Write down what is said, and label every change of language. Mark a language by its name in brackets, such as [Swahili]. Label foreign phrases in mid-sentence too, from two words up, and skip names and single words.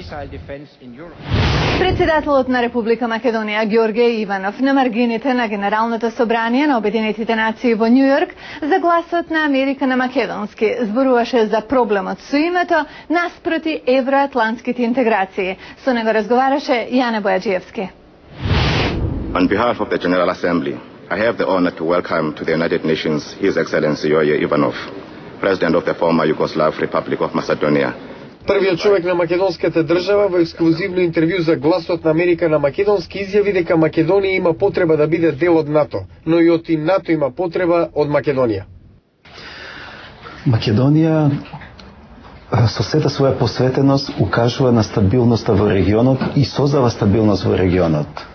[Macedonian] Председателот на Република Македонија Ѓорѓе Иванов на маргините на Генералното собрание на Обединетите нации во Њу Јорк за Гласот на Америка на македонски зборуваше за проблемот со името наспроти евроатлантските интеграции. Со него разговараше Јане Бојаджиевски. [English] On behalf of the General Assembly, I have the honor to welcome to the United Nations His Excellency Ѓorѓe Ivanov, President of the former Yugoslav Republic of Macedonia. [Macedonian] Првиот човек на македонската држава во ексклузивно интервју за Гласот на Америка на македонски изјави дека Македонија има потреба да биде дел од НАТО, но и од НАТО има потреба од Македонија. Македонија со сета своја посветеност укажува на стабилноста во регионот и создава стабилност во регионот.